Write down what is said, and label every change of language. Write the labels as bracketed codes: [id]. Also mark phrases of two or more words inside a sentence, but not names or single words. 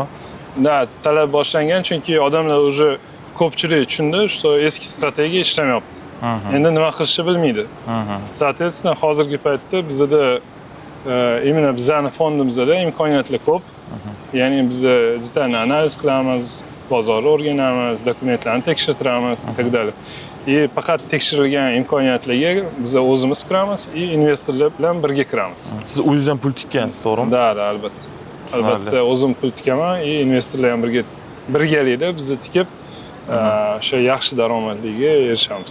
[uz] Da, talab boshlangan, chunki odamlar уже ko'pchilik tushundi, что eski strategiya ishlamayapti. Endi nima qilishni bilmaydi. Соответственно, hozirgi paytda bizda именно bizning fondimizda imkoniyatlar ko'p. Ya'ni biz detalniy analiz qilamiz, bozorni o'rganamiz, dokumentlarni tekshirtiramiz [ru] и так далее. [uz] И faqat tekshirilgan imkoniyatlarga biz o'zimiz kiramiz va investorlar bilan birga kiramiz. Siz o'zingiz ham pul tikkansiz, to'g'rimi? Da, albatta. Albatta o'zim pul tikaman va investorlar ham birgalikda bizni tikib o'sha yaxshi daromadlarga erishamiz.